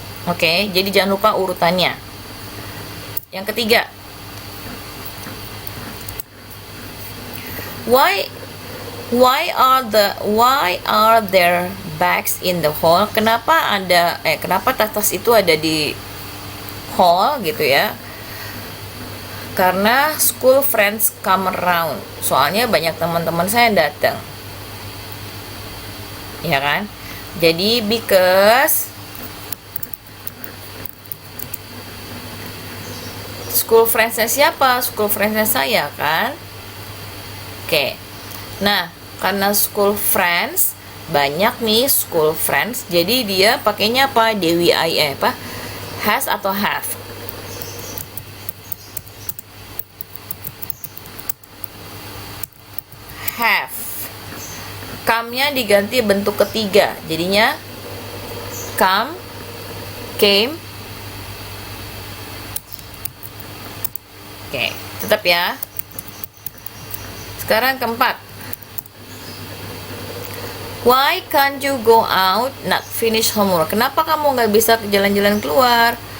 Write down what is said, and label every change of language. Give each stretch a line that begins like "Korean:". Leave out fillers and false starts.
Indonesian: Oke, jadi jangan lupa urutannya. Yang ketiga,
English: why are there bags in the hall?
Indonesian: Kenapa tas-tas itu ada di hall gitu ya? Karena
English: school friends come around.
Indonesian: Soalnya banyak teman-teman saya datang. Ya kan? Jadi
English: because school friends-
Indonesian: nya siapa? School friends-nya saya kan? Oke. Nah, karena school friends banyak nih school friends, jadi dia pakainya apa? DWI apa? Has atau have? Have. Come-nya diganti bentuk ketiga, jadinya come, came. Oke, tetap ya. Sekarang keempat.
English: Why can't you go out, not finish homework?
Indonesian: Kenapa kamu nggak bisa jalan-jalan keluar?